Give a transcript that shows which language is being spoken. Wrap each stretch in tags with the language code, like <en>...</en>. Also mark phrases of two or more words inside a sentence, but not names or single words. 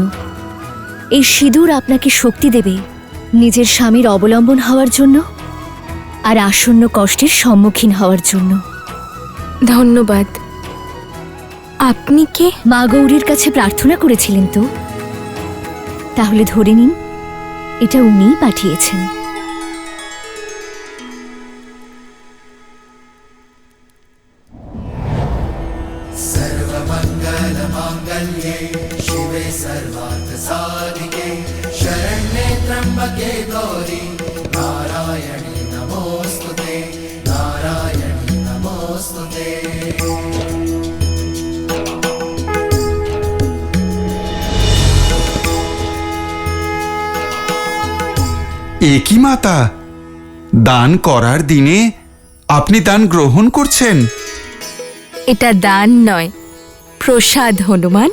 <bn>এই সিঁদুর আপনাকে শক্তি দেবে নিজের স্বামীর অবলম্বন হওয়ার জন্য আর আসন্ন কষ্টের সম্মুখীন হওয়ার জন্য। ধন্যবাদ। আপনি কে? মা গৌরীর কাছে প্রার্থনা করেছিলেন তো? তাহলে ধরে নিন এটা উনিই পাঠিয়েছেন।</bn> <sa>सर्वमङ्गलमाङ्गल्ये शिवे सर्वार्थसाधिके शरण्ये त्र्यम्बके गौरी नारायणी नमोऽस्तुते नारायणी नमोऽस्तुते।</sa> <bn>একই মাতা, দান করার দিনে আপনি দান গ্রহণ করছেন? এটা দান নয়, প্রসাদ হনুমান।</bn>